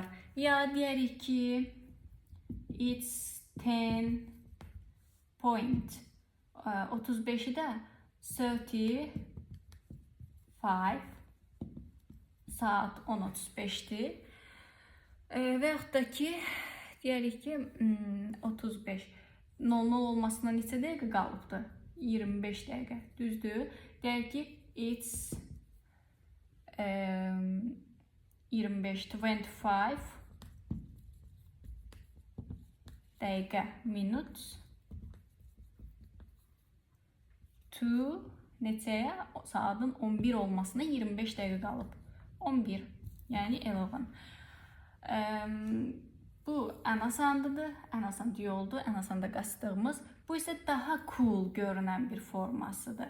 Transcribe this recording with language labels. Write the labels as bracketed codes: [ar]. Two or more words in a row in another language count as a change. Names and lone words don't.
[az] Ya deyərik ki, it's 10.35'i də 35 saat 10:35'dir. Və yaxud da ki, deyərik ki, 35 00 olmasına neçə dəqiqə qalıbdır? 25 dəqiqə, düzdür? Deyək ki, it's 25 dəqiqə [en] minutes to [az] neçəyə? Saatın 11 olmasına 25 dəqiqə qalıb. 11, yəni 11. Bu ən asandıdır, ən asan yoldur, ən asanda qasdığımız. Bu isə daha cool görünən bir formasıdır.